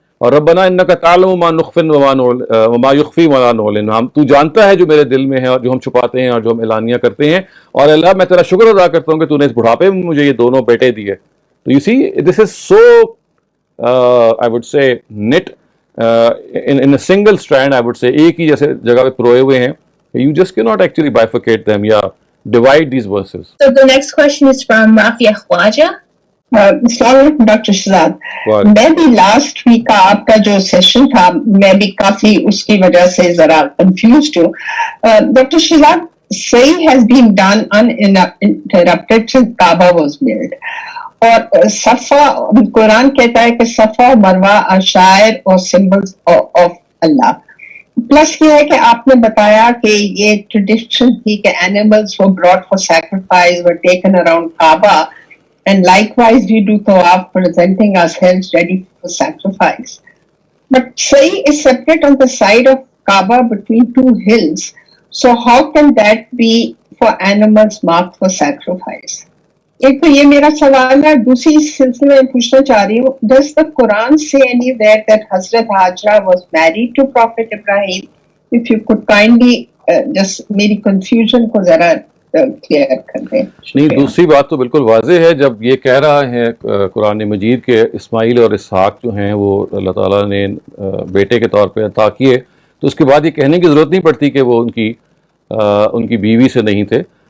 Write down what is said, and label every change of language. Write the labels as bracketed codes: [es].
[ur] اور [ar] ربنا انک تعلم ما نخفی وما یخفی وما نعلن، [ur] ہم تو جانتا ہے جو میرے دل میں ہے اور جو ہم چھپاتے ہیں اور جو ہم اعلانیہ کرتے ہیں. اور اللہ میں تیرا شکر ادا کرتا ہوں کہ تو نے اس بڑھاپے میں مجھے یہ دونوں بیٹے دیے. [en] تو you see this is so I would say knit in a single strand, I would say [ur] ایک ہی جیسے جگہ پہ پروئے ہوئے ہیں. [en] You just cannot actually bifurcate them یا divide these verses. So the next question is from Rafia Khwaja. [ur] السلام علیکم doctor Shahzad. میں بھی لاسٹ ویک کا آپ کا جو سیشن تھا میں بھی کافی اس کی وجہ سے ذرا کنفیوزڈ ہوں. [en] Doctor Shahzad, صحیح has been done uninterrupted since Kaaba was built. [ur] اور صفا, قرآن کہتا ہے کہ صفا مروہ اشعار اور [en] Symbols of Allah. Plus [ur] یہ ہے کہ آپ نے بتایا کہ یہ ٹریڈیشن تھی کہ [en] animals were brought for sacrifice were taken around Kaaba, and likewise we do tawaf presenting ourselves ready for sacrifice. But Sa'i is separate on the side of Kaaba between two hills. So how can that be for animals marked for sacrifice? [ur] ایک تو یہ میرا سوال ہے. دوسری سلسلے میں پوچھنا چاہ رہی ہوں, [en] does the Quran say anywhere that Hazrat Hajra was married to Prophet Ibrahim? If you could kindly just [ur] میری [en] confusion [ur] کو ذرا کلیئر کر دیں. نہیں, دوسری بات تو بالکل واضح ہے. جب یہ کہہ رہا ہے قرآن مجید کے اسماعیل اور اسحاق جو ہیں وہ اللہ تعالیٰ نے بیٹے کے طور پہ عطا کیے, تو اس کے بعد یہ کہنے کی ضرورت نہیں پڑتی کہ وہ ان کی بیوی سے نہیں تھے.